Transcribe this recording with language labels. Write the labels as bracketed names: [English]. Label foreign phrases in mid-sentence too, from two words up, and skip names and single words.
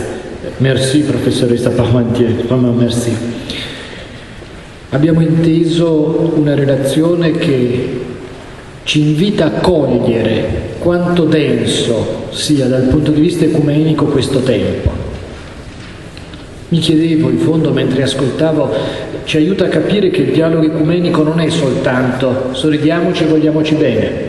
[French] Merci, professoressa Parmentier, vraiment merci. [Italian] Abbiamo inteso una relazione che ci invita a cogliere quanto denso sia dal punto di vista ecumenico questo tempo. Mi chiedevo, in fondo, mentre ascoltavo, ci aiuta a capire che il dialogo ecumenico non è soltanto sorridiamoci e vogliamoci bene.